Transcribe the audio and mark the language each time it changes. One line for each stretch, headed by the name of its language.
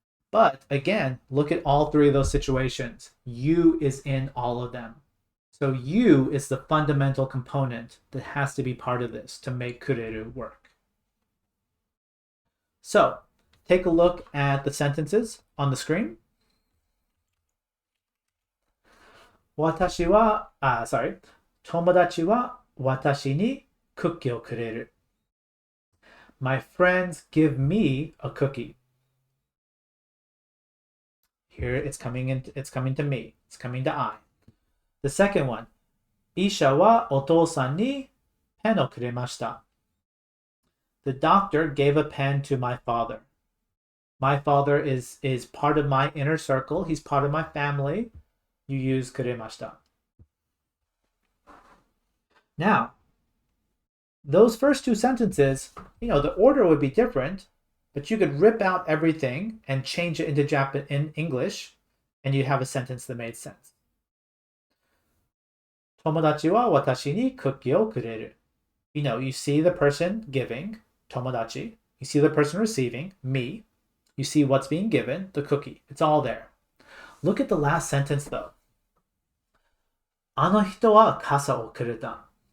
English: But again, look at all three of those situations. You is in all of them. So you is the fundamental component that has to be part of this to make kureru work. So take a look at the sentences on the screen.
Japanese: 私は、友達は私にクッキーをくれる。
English: My friends give me a cookie. Here it's coming to me. It's coming to I. The second one.
Japanese: 医者はお父さんにペンをくれました。
English: The doctor gave a pen to my father. My father is part of my inner circle. He's part of my family. You use くれました. Now, Those first two sentences, the order would be different, but you could rip out everything and change it into in English, and you have a sentence that made sense.
Japanese: 友達は私にクッキーをくれる.
English: You see the person giving, 友達. You see the person receiving, me. You see what's being given, the cookie. It's all there. Look at the last sentence though.
Japanese: あの人は傘をくれた.